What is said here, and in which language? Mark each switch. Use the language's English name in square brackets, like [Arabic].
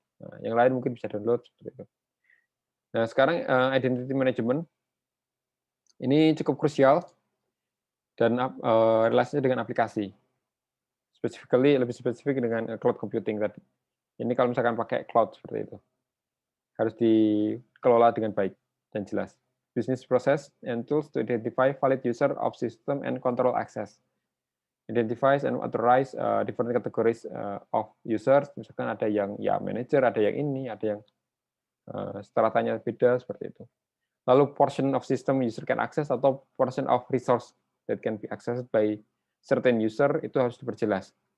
[Indonesian] Nah, yang lain mungkin bisa download, seperti itu. Nah, sekarang identity management, ini cukup krusial, dan relasinya dengan aplikasi. Lebih spesifik dengan cloud computing tadi. Ini kalau misalkan pakai cloud seperti itu. Harus dikelola dengan baik dan jelas. [English] Business process and tools to identify valid user of system and control access. Identifies and authorize different categories of users. [Indonesian] Misalkan ada yang ya manager, ada yang ini, ada yang stratanya beda seperti itu. Lalu [English] portion of system user can access [Indonesian] atau [English] portion of resource that can be accessed by certain user [Indonesian] itu harus diperjelas.